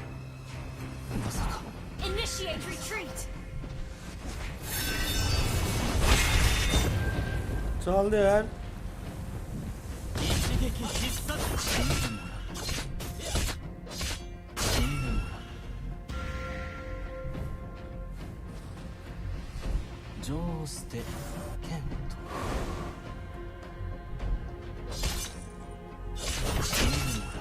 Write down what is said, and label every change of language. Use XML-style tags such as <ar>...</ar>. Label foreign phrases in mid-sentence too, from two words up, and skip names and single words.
<ja>まさか。</ja> <en>Initiate retreat.</en> <hi>चल दे यार</hi> <ja>一撃必殺。死んでもらう。死んでもらう。ジョーステケント。死んでもらう。</ja>